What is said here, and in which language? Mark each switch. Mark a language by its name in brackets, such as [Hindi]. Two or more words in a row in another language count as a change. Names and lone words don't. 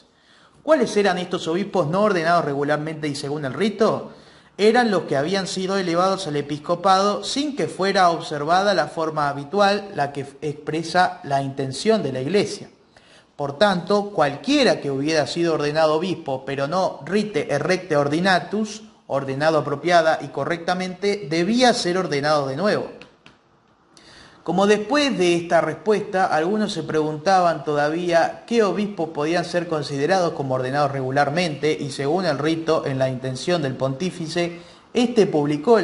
[Spanish] ¿Cuáles eran estos obispos no ordenados regularmente y según el rito? Eran los que habían sido elevados al episcopado sin que fuera observada la forma habitual, la que expresa la intención de la Iglesia. Por tanto, cualquiera que hubiera sido ordenado obispo, pero no [Latin] rite erecte ordinatus, [Spanish] ordenado apropiada y correctamente, debía ser ordenado de nuevo. Como después de esta respuesta, algunos se preguntaban todavía qué obispos podían ser considerados como ordenados regularmente y según el rito en la intención del pontífice, este publicó